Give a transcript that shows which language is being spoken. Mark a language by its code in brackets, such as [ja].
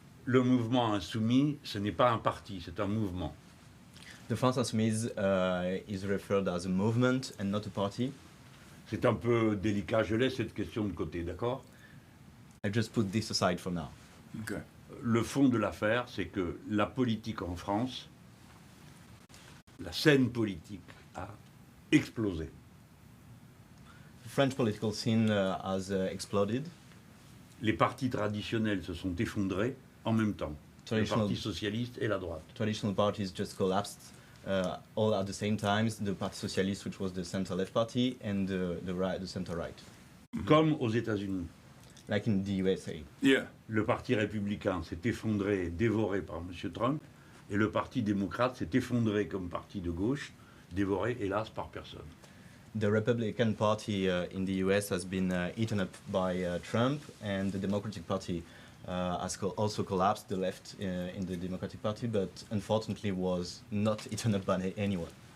[fr] Le mouvement insoumis, ce n'est pas un parti, c'est un mouvement. [en] The France Insoumise is referred as a movement and not a party. [fr] C'est un peu délicat, je laisse cette question de côté, d'accord? [en] I just put this aside for now. Okay. [fr] Le fond de l'affaire, c'est que la politique en France, la scène politique a explosé. [en] The French political scene has exploded. [fr] Les partis traditionnels se sont effondrés en même temps. Le Parti socialiste et la droite. [en] Traditional parties just collapsed all at the same time. The Parti Socialiste, which was the center-left party, and the center-right. [fr] Comme aux États-Unis. [en] Like in the USA. Yeah. [fr] Le Parti républicain s'est effondré et dévoré par M. Trump, et le Parti démocrate s'est effondré comme parti de gauche, dévoré, hélas, par personne. [en] The Republican Party in the US has been eaten up by Trump, and the Democratic Party has also collapsed, the left in the Democratic Party, but unfortunately was not eaten up by anyone.